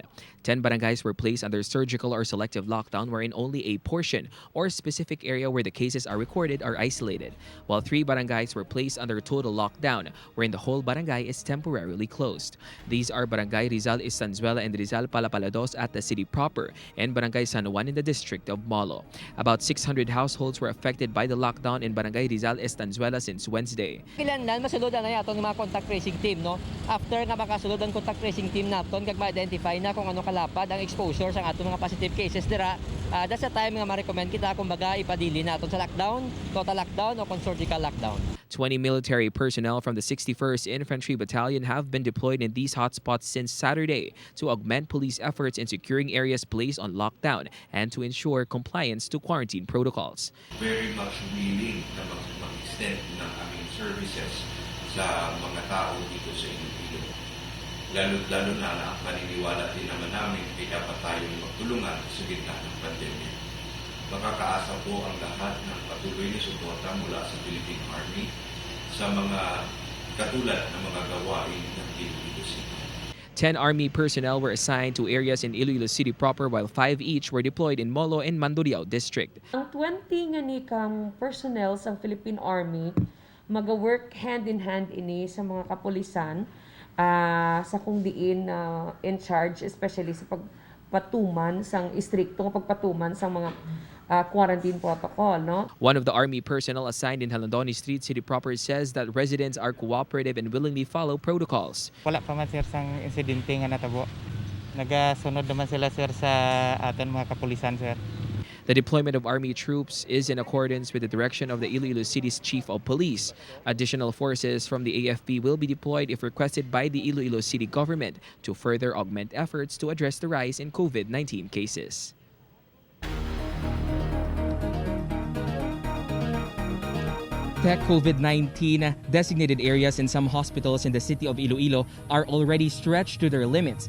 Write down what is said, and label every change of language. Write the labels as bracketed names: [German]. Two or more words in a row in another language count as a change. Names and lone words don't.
[English] 10 barangays were placed under surgical or selective lockdown, wherein only a portion or specific area where the cases are recorded are isolated, while 3 barangays were placed under total lockdown, wherein the whole barangay is temporarily closed. These are Barangay Rizal Estanzuela and Rizal Palapalados at the city proper, and Barangay San Juan in the district of Molo. About 600 households were affected by the lockdown in Barangay Rizal Estanzuela since Wednesday. [Hiligaynon] Kailangan masulod na yato ng mga [English] contact tracing team, [Hiligaynon] no? After nga makasulod ang [English] contact tracing team [Hiligaynon] naton, kag ma-identify na kung ano kalapad ang exposure sa atong mga [English] positive cases [Hiligaynon] dira, [English] that's the time [Hiligaynon] nga ma-recommend kita kumbaga ipadili naton sa lockdown, [English] total lockdown [Hiligaynon] o kung [English] surgical lockdown. 20 military personnel from the 61st Infantry Battalion have been deployed in these hotspots since Saturday to augment police efforts in securing areas placed on lockdown and to ensure compliance to quarantine protocols. [Filipino] Very much willing na mag-extend ng aming services sa mga tao dito sa Iloilo. Lalo na maniniwala din naman namin ay dapat tayong magtulungan sa gitna ng pandemya. Makakaasa po ang lahat ng patuloy na suporta mula sa Philippine Army sa mga katulad ng mga gawain ng Iloilo City. [English] 10 Army personnel were assigned to areas in Iloilo City proper, while 5 each were deployed in Molo and Mandurriao District. [Hiligaynon] Ang 20 nga ni kang personnel sa Philippine Army mag-work [English] hand in hand [Hiligaynon] ini sa mga kapulisan sa kung diin [English] in charge, [Hiligaynon] especially sa pagpatuman sang istrikto pagpatuman sa mga [English] quarantine protocol, [Hiligaynon] no? [English] One of the Army personnel assigned in Halandoni Street City proper says that residents are cooperative and willingly follow protocols. [Hiligaynon] Wala pa man sir sang insidente nga natabo. Nagasunod naman sila sir sa aton mga kapulisan sir. [English] The deployment of Army troops is in accordance with the direction of the Iloilo City's Chief of Police. Additional forces from the AFP will be deployed if requested by the Iloilo City government to further augment efforts to address the rise in COVID-19 cases. COVID-19 designated areas in some hospitals in the city of Iloilo are already stretched to their limits.